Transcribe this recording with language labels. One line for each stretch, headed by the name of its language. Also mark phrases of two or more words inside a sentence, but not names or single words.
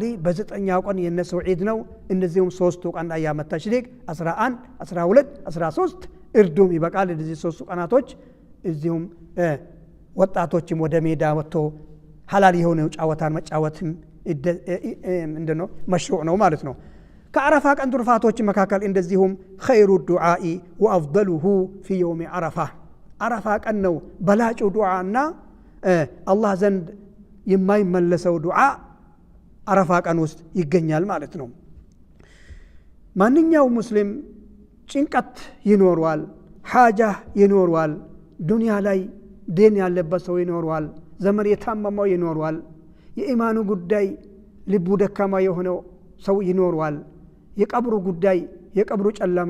Amharic: በዘጠኛው ቀን የነሱ ዒድ ነው። እነዚህም 3 ቀን
Arabic: أيام التشريق
Amharic: 11 12 13 እርዱም ይበቃል። እነዚህ 3 ቀናቶች እዚሁም ወጣቶችም ወደ ሜዳ ወጥቶ ሐላል የሆነ ጫወታን መጫወትም እንደነው መሽሩዕ ነው ማለት ነው። ከአረፋ ቀን ትሩፋቶች መካከል እንደዚሁም
Arabic: خير الدعاء وافضله في يوم عرفه
Amharic: አረፋ ቀን ነው በላጩ ዱዓና አላህ ዘንድ የማይመለሰው ዱዓ አረፋ ቀን ውስጥ ይገኛል ማለት ነው። ማንኛውም ሙስሊም ጭንቀት ይኖርዋል፣ ሓጃ ይኖርዋል፣ ዱንያ ላይ ደን ያለበት ሰው ይኖርዋል፣ ዘመድ የታመመው ይኖርዋል፣ የኢማኑ ጉዳይ ልቡ ደካማ የሆነው ሰው ይኖርዋል፣ የቀብሩ ጉዳይ የቀብሩ ጨለማ